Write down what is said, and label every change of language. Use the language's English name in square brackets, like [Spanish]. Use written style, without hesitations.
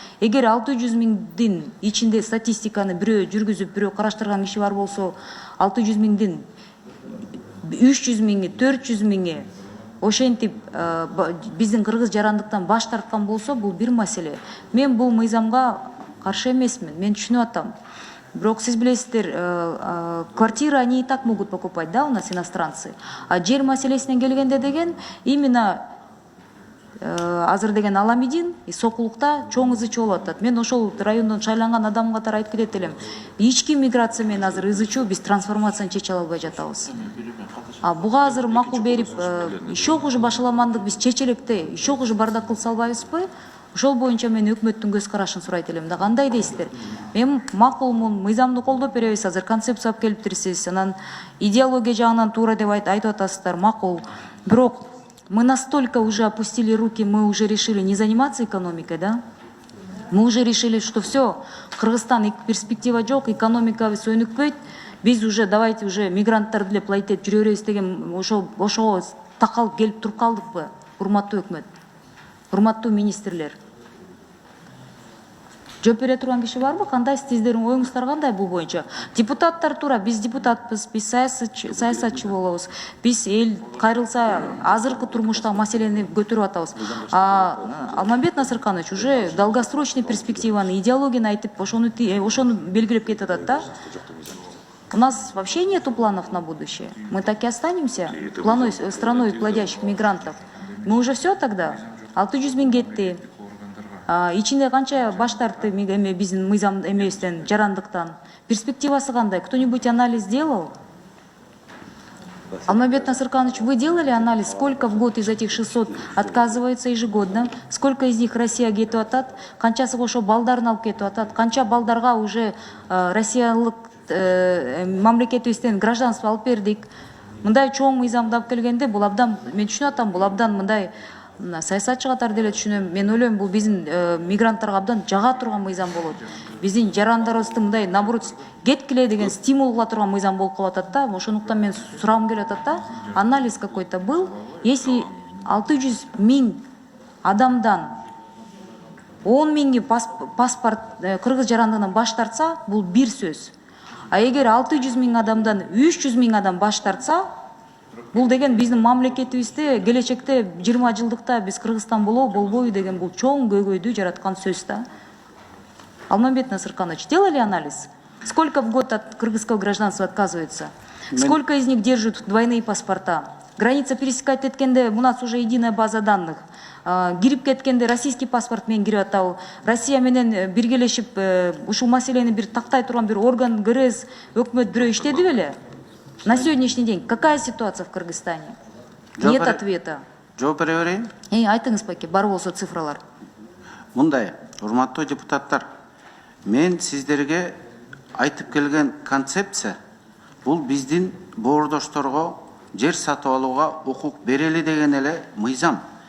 [Kyrgyz] Эгер 600 миңдин ичинде статистиканы бирөө жүргүзүп, бирөө караштырган киши бар болсо, 600 миңдин 300 миңи, 400 миңи ошентип биздин кыргыз жарандыктан баш тарткан болсо, бул бир маселе. Мен бул мыйзамга каршы эмесмин, мен түшүнүп атам. Бирок сиз билесиздер, [Russian] квартиры они и так могут покупать, да, у нас иностранцы. [Kyrgyz] А жер маселесине келгенде деген, именно азыр деген Аламидин и Сокулукта чоң ызычуу болуп атат. Мен ошол райондон шайланган адам катары айтып кетет элем. Ички миграция менен азыр ызычуу, биз трансформацияны чече албай жатабыз. А буга азыр макул берип, [Russian] еще хуже [Kyrgyz] башаламандык биз чече электе, еще хуже бардак кылса албайбызбы? Ошол боюнча мен өкмөттүн көз карашын сурайт элем да. Кандай дейсиздер? Мен макулмун, мыйзамды колдоп беребиз, азыр концепция алып келиптирсиз, анан идеология жагынан туура деп айтып атасыздар, макул. [Russian] Бирок мы настолько уже опустили руки, мы уже решили не заниматься экономикой, да? Мы уже решили, что все, [Kyrgyz] Кыргызстан перспектива жок, экономикабыз өнүкпөйт, биз уже [Russian] давайте уже [Kyrgyz] мигранттарды деле плайтеп жүрө беребиз деген ошого такалып келип туруп калдыкпы, урматтуу өкмөт, урматтуу министрлер? Жооп бере турган киши барбы? Кандай сиздердин оюңуздар кандай бул боюнча? Депутаттар туура, биз депутатпыз, биз саясатчы болобуз. Биз эл кайрылса азыркы турмуштагы маселени көтөрүп атабыз. Алмамбет Насырканович уже долгосрочный перспективаны, идеологияны айтып, ошону белгилеп кетип атат да. [Russian] У нас вообще нету планов на будущее. Мы так и останемся страной плодящих мигрантов. Мы уже все тогда. [Kyrgyz] 600 миң кетти. Ичинде канча баш тартты биздин мыйзам эмебизден, жарандыктан. Перспективасы кандай? [Russian] Кто-нибудь анализ делал? Алмамбет Насырканович, вы делали анализ, сколько в год из этих 600 отказывается ежегодно, сколько из них Россия [Kyrgyz] кетип атат, канчасы ошо балдарын алып кетип атат, канча балдарга уже россиялык мамлекетибизден гражданство алып бердик. Мындай чоң мыйзамды алып келгенде, бул абдан, мен түшүнүп атам, бул абдан мындай саясатчы катары деле түшүнөм. Мен ойлойм, бул биздин мигранттарга абдан жага турган мыйзам болот. Биздин жарандарыбызды мындай наоборот кеткиле деген стимул кыла турган мыйзам болуп калып атат да. Ошондуктан мен сурагым келип атат да, [Russian] анализ какой-то был. [Kyrgyz] Если 600 миң адамдан 10 миңи паспорт кыргыз жарандыгынан баш тартса, бул бир сөз. А эгер 600 миң адамдан 300 миң адам баш тартса, бул деген биздин мамлекетибизде келечекте 20 жылдыкта биз Кыргызстан болобу, болбойбу деген бул чоң көйгөйдү жараткан сөз да. [Russian] Алмамбет Насырканович, делали анализ? Сколько в год от кыргызского гражданства отказывается? Сколько из них держат двойные паспорта? Граница пересекать еткенде, у нас уже единая база данных. [Kyrgyz] Кирип кеткенде [Russian] российский паспорт [Kyrgyz] мен кирип атабы. Россия менен биргелешип ушул маселени бир тактай турган бир орган, ГРЭС, өкмөт бирөө иштеди беле? [Russian] На сегодняшний день какая ситуация в Кыргызстане? Нет ответа. [Kyrgyz] Жооп бере берейин. Айтыңыз баке, бар болсо цифралар. Мындай, урматтуу депутаттар, мен сиздерге айтып келген концепция бул биздин боордошторго жер сатып алууга укук берели деген эле мыйзам.